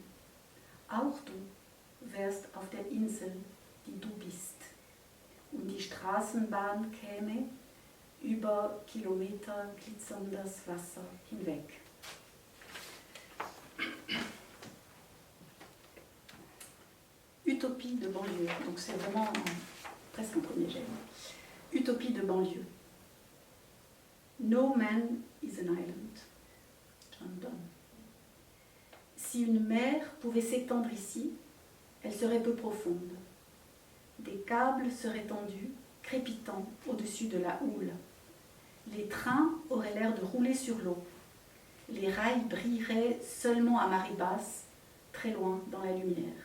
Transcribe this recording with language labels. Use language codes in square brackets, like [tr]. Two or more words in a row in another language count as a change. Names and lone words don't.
[de] Auch du wärst auf der Insel, die du bist, und die Straßenbahn käme über Kilometer glitzerndes Wasser hinweg. [fr] Utopie de banlieue, donc c'est vraiment presque un premier gène. Utopie de banlieue. [en] No man is an island. John Donne. [fr] Si une mer pouvait s'étendre ici, elle serait peu profonde. Des câbles seraient tendus, crépitant au-dessus de la houle. Les trains auraient l'air de rouler sur l'eau. Les rails brilleraient seulement à marée basse, très loin dans la lumière.